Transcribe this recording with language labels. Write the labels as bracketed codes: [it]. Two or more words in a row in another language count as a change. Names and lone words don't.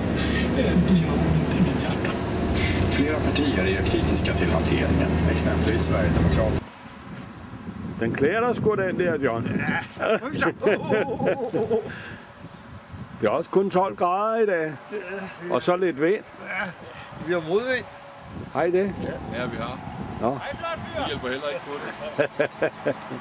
[sv] Det gör ont i mitt hjärta. Flera partier är kritiska till hanteringen, exempelvis Sverigedemokraterna. [da] Den klæder dig sgu den der, John. Det er også kun 12 grader i dag. Og så lidt vind. Vi har modvind. Hej det? Ja, vi har. Nå. Vi hjælper heller ikke på det.